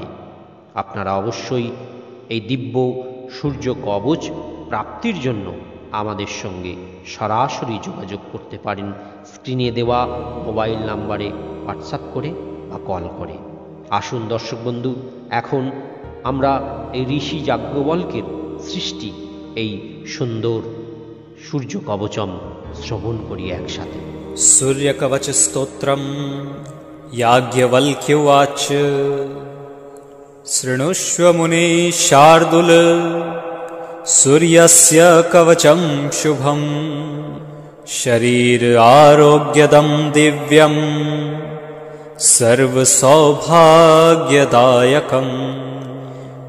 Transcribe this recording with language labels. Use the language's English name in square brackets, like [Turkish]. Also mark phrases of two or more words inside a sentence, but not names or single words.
[Bangla] আপনারা অবশ্যই এই দিব্য সূর্য কবচ প্রাপ্তির জন্য আমাদের সঙ্গে সরাসরি যোগাযোগ করতে পারেন স্ক্রিনে দেওয়া মোবাইল নাম্বারে হোয়াটসঅ্যাপ করে বা কল করে। আসুন দর্শক বন্ধু, এখন আমরা এই ঋষি যাজ্ঞবল্ক্যের সৃষ্টি এই সুন্দর সূর্য কবচম শ্রবণ করি একসাথে। [Sanskrit] सूर्यकवच स्तोत्रम् याज्ञवल्क्य उवाच शृणुष्व मुने शार्दूल सूर्यस्य कवचं शुभं शरीर आरोग्यदं दिव्यं सर्वसौभाग्यदायकम्